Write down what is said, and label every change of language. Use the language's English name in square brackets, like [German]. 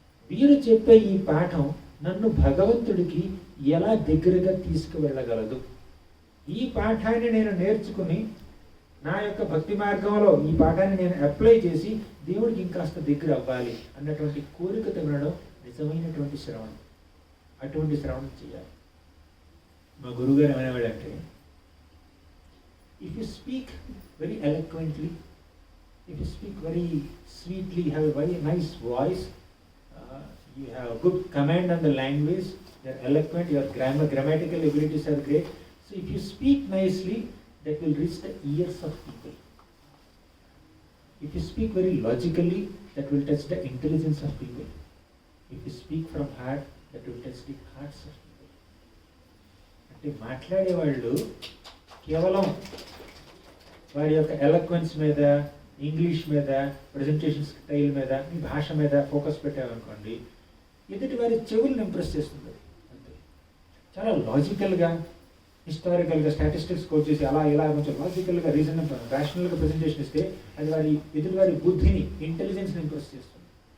[Telugu] వీరు చెప్పే ఈ పాఠం నన్ను భగవంతుడికి ఎలా దగ్గరగా తీసుకువెళ్ళగలదు? ఈ పాఠాన్ని నేను నేర్చుకుని నా యొక్క భక్తి మార్గంలో ఈ పాఠాన్ని నేను అప్లై చేసి దేవుడికి ఇంకాస్త దగ్గర అవ్వాలి అన్నటువంటి కోరికతో వినడం నిజమైనటువంటి శ్రవణం. అటువంటి శ్రవణం చేయాలి. మా గురువుగారు ఏమనేవాడంటే, [English] If you speak very eloquently, if you speak very sweetly, you have a very nice voice, you have a good command on the language, you are eloquent, your grammatical abilities are great. So if you speak nicely, that will reach the ears of people. If you speak very logically, that will touch the intelligence of people. If you speak from heart, that will touch the hearts of people. [Telugu] అంటే మాట్లాడేవాళ్ళు కేవలం వారి యొక్క ఎలక్వెన్స్ మీద, English మీద, presentation style మీద, మీ భాష మీద ఫోకస్ పెట్టామనుకోండి, ఎదుటి వారి చెవులను ఇంప్రెస్ చేస్తుంది. అంతే. చాలా లాజికల్గా, హిస్టారికల్గా, స్టాటిస్టిక్స్ కోట్ చేసి అలా ఇలా కొంచెం లాజికల్గా, రేషనల్గా ప్రజెంటేషన్ ఇస్తే అది వారి ఎదుటి వారి బుద్ధిని, ఇంటెలిజెన్స్ని ఇంప్రెస్ చేస్తుంది.